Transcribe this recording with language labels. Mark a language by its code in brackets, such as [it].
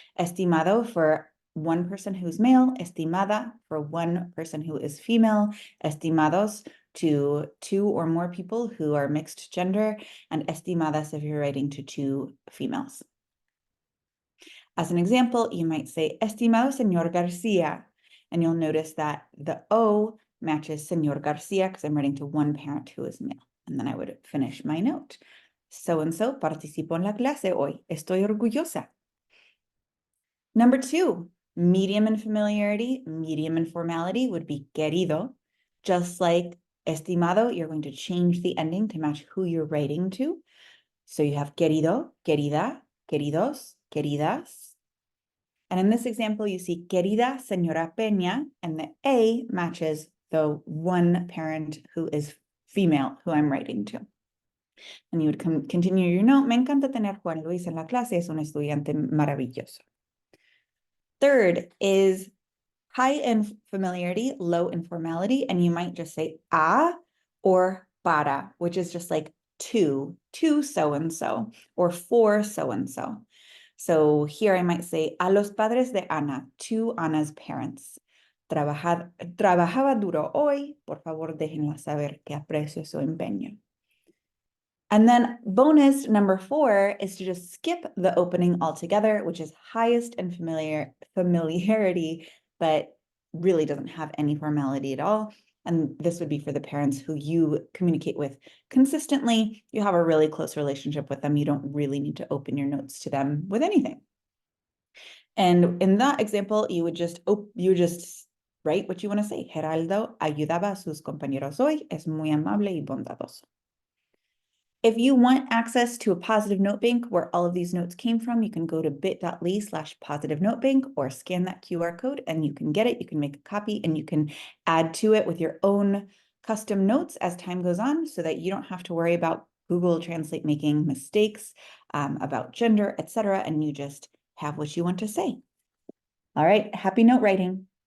[en] Estimado for one person who's male, estimada for one person who is female, estimados to 2 or more people who are mixed gender, and estimadas if you're writing to 2 females. As an example, you might say, [es] estimado señor Garcia, [en] and you'll notice that the O matches señor Garcia because I'm writing to one parent who is male. And then I would finish my note. [es] So-and-so participó en la clase hoy. Estoy orgullosa. [en] Number 2, medium in familiarity, medium in formality would be querido. Just like estimado, you're going to change the ending to match who you're writing to. So you have querido, querida, queridos, queridas. And in this example, you see [es] querida señora Peña, [en] and the A matches the one parent who is female who I'm writing to. And you would continue your note. [es] Me encanta tener Juan Luis en la clase, es un estudiante maravilloso. [en] Third is high in familiarity, low in formality, and you might just say a or para, which is just like to so-and-so, or for so-and-so. So here I might say, [es] a los padres de Ana, [en] to Ana's parents. [es] Trabajaba duro hoy, por favor déjenla saber que aprecio su empeño. [en] And then bonus number 4 is to just skip the opening altogether, which is highest in familiarity, but really doesn't have any formality at all. And this would be for the parents who you communicate with consistently. You have a really close relationship with them. You don't really need to open your notes to them with anything. And in that example, you would just write what you want to say. [es] Geraldo ayudaba a sus compañeros hoy. Es muy amable y bondadoso. [en] If you want access to a positive note bank where all of these notes came from, you can go to bit.ly/positive note bank or scan that QR code and you can get it. You can make a copy and you can add to it with your own custom notes as time goes on so that you don't have to worry about Google Translate making mistakes about gender, etc. And you just have what you want to say. All right, happy note writing.